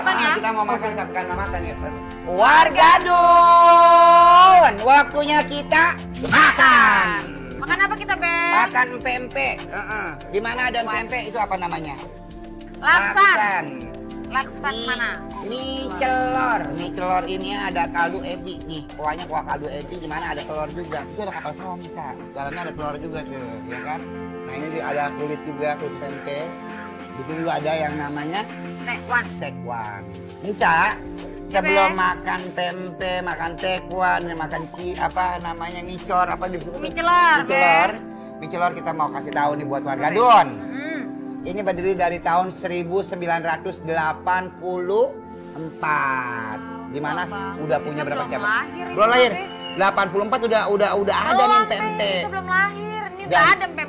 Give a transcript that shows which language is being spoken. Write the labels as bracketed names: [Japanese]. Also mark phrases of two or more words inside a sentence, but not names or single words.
[Indonesian] depan ya. Kita mau makan sampai makan ya. Warga Dun, waktunya kita makan. Makan apa kita, Beb? Makan empek-empek. Di mana ada empek-empek itu apa namanya? Laksan. Laksan mana? Mie celor. Mie celor ini ada kaldu ebi nih. Kuahnya kuah kaldu ebi, gimana ada telur juga. Itu ada kapal selam bisa. Dalamnya ada telur juga tuh, ya kan? Nah ini ada kulit juga, kulit tempe. Di sini juga ada yang namanya Tekwan. tekwan. Bisa sebelum makan tempe, makan tekwan, makan apa namanya micor, apa disebut? Mie celor, Mie celor. Mie celor kita mau kasih tahu nih buat warga Dun. Ini berdiri dari tahun 1984. Dimana udah punya berapa Belum cabang? lahir itu, Belum lahir. Babe. 84 udah ada nih pempek. Itu belum lahir. Ini Dan udah ada pempeknya.